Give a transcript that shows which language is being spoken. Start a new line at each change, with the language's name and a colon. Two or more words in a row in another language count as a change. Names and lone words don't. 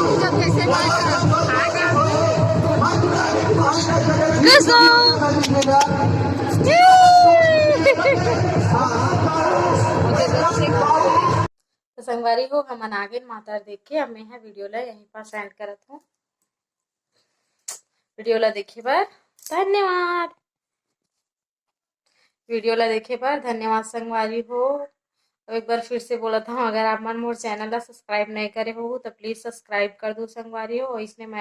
Chhattisgarhi: तो संगवारी हो हमन आगे माता देख के अब मैं वीडियो ला यहीं पर सेंड करत हूँ। वीडियो ला देखे बर धन्यवाद। वीडियो ला देखे पर धन्यवाद संगवारी हो। अब एक बार फिर से बोला था, अगर आप मन मोर चैनल ला सब्सक्राइब नहीं करे हो तो
English: please subscribe
Chhattisgarhi: कर दो संगवारी हो।